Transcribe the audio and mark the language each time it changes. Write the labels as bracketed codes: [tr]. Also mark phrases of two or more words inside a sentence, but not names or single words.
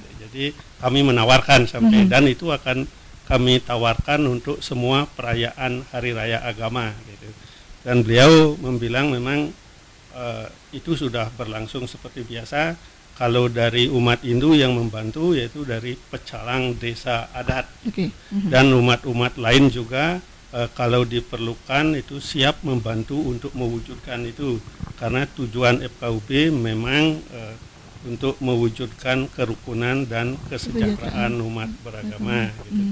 [id] Jadi kami menawarkan sampai dan itu akan kami tawarkan untuk semua perayaan hari raya agama gitu. Dan beliau membilang memang itu sudah berlangsung seperti biasa. Kalau dari umat Hindu yang membantu yaitu dari pecalang desa adat. Dan umat-umat lain juga kalau diperlukan itu siap membantu untuk mewujudkan itu, karena tujuan FKUB memang untuk mewujudkan kerukunan dan kesejahteraan umat beragama gitu.